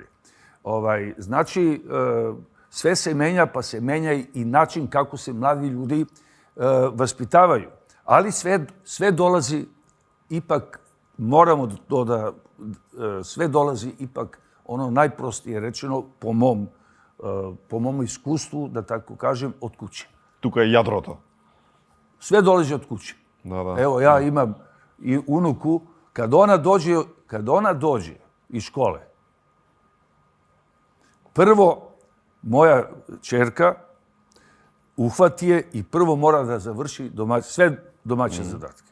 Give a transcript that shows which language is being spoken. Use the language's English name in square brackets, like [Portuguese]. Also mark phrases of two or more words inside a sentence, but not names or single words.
[Serbian] Znači, sve se menja, pa se menja i način kako se mladi ljudi vaspitavaju. Ali sve dolazi ipak, moramo to da, sve dolazi ipak, ono najprostije rečeno, po mom iskustvu, da tako kažem, od kuće. [Macedonian] Тука е јадрото. [Serbian] Sve dolazi od kuće. Evo, ja imam i unuku, kad ona dođe iz škole, prvo, moja ćerka uhvati je i prvo mora da završi sve domaće zadatke.